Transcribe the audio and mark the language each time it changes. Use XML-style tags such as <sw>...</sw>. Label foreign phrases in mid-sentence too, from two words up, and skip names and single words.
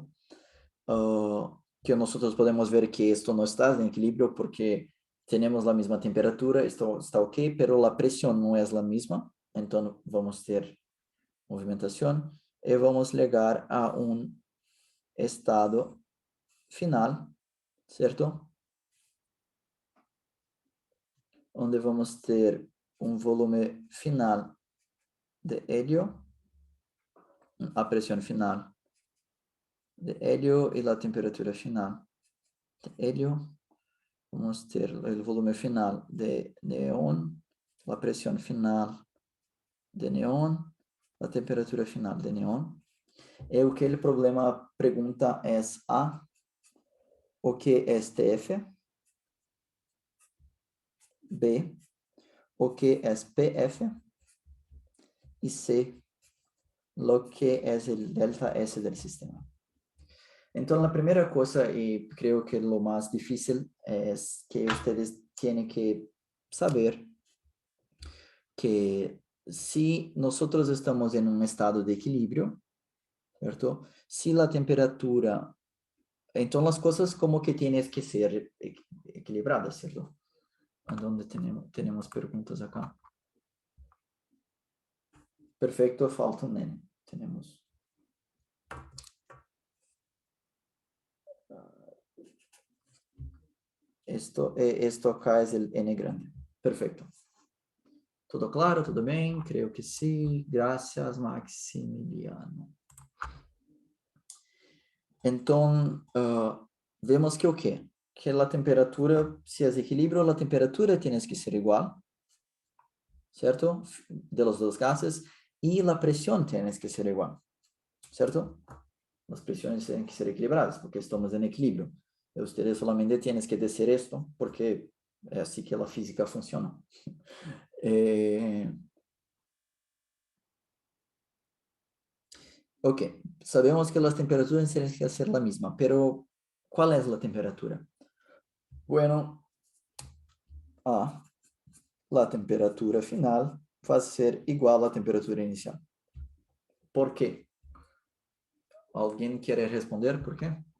<es>Que nosotros podemos ver que esto no está en equilibrio porque tenemos la misma temperatura, esto está ok, pero la presión no es la misma, entonces vamos a tener movimentación y vamos a llegar a un estado final, ¿cierto? Donde vamos a tener un volumen final de helio, a presión final de helio y la temperatura final de helio.</es> <pt>Vamos a ter o volume final de neon, a pressão final de neon, a temperatura final de neon. E o que o problema pergunta é A, o que é TF? B, o que é PF? E C,</pt> <es>lo que</es> <pt>é o delta S</pt> <es>del sistema.</es> <pt>Então, a primeira coisa, e creio que o mais difícil, é que vocês têm que saber que</pt> <es>si nosotros estamos en un estado de equilibrio, ¿cierto? Si la temperatura, entonces las cosas como que tienes que ser equilibradas, ¿cierto? ¿A dónde tenemos preguntas acá? Perfecto, falta un N. Tenemos. Esto acá es el N grande. Perfecto. ¿Todo claro? ¿Todo bien? Creo que sí. Gracias, Maximiliano.</es> <pt>Então, vemos que o quê? Que a temperatura, se é equilíbrio, a temperatura tem que ser igual, certo?</pt> <es>De los dos gases,</es> <pt>e a pressão tem que ser igual, certo? As pressões têm que ser equilibradas, porque estamos em equilíbrio. E vocês solamente têm que dizer isto, porque é assim que a física funciona. Ok, sabemos que as temperaturas têm que ser a mesma,</pt> <es>pero ¿cuál es la temperatura? Bueno, la temperatura final va a ser igual a la temperatura inicial. ¿Por qué? ¿Alguien quiere responder por qué?</es>